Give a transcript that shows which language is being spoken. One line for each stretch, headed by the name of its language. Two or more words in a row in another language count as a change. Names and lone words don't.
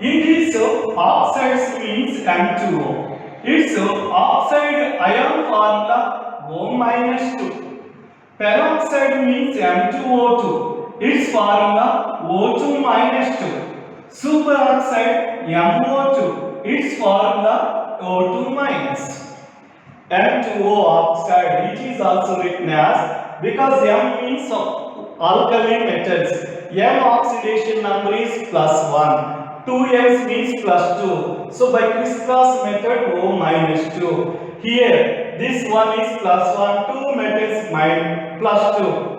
English: In this oxides means M2O. Its oxide ion formula O-2. Peroxide means M2O2. Its formula O2-2. Superoxide MO2. Its formula O2-. M2O oxide, which is also written as, because M means alkali metals, M oxidation number is +1, 2M means +2. So by crisscross method O-2. Here this one is +1, 2 metals +2.